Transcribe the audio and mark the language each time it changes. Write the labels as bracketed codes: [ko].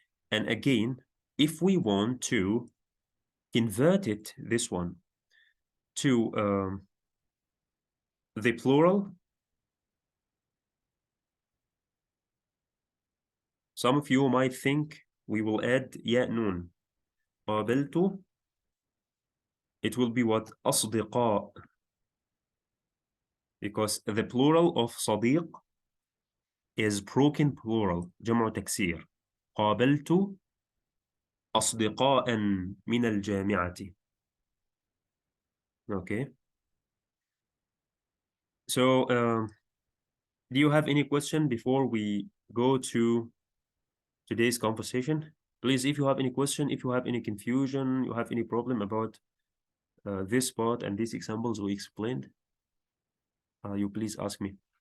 [en] And again, if we want to convert it, this one, to the plural, some of you might think we will add ya nun. قابلت, it will be what? [ar] أصدقاء. [en] Because the plural of صديق is broken plural, جمع تكسير. [ar] قابلت أصدقاء من الجامعة. [en] Okay. So, do you have any question before we go to today's conversation? Please, if you have any question, if you have any confusion, you have any problem about this part and these examples we explained, you please ask me.